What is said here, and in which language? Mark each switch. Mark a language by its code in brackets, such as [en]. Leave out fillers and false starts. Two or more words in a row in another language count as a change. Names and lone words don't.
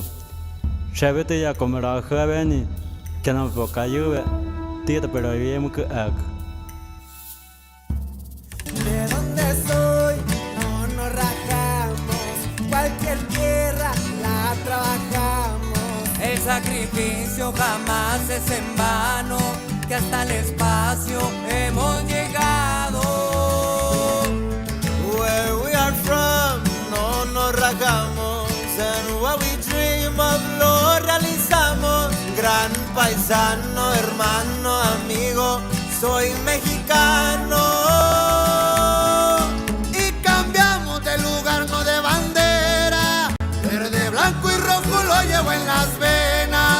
[es] Shabete ya komera javeni. Kenam pokayu tita pero yemu que ak. De donde soy, no nos rajamos. Cualquier tierra la trabajamos. El sacrificio jamás es en vano, que hasta el espacio hemos llegado. [en] Where we are from, [es] no nos rajamos. [en] And what we dream of [es] lo realizamos. Gran paisano, hermano, amigo, soy mexicano. Y cambiamos de lugar, no de bandera. Verde, blanco y rojo lo llevo en las venas.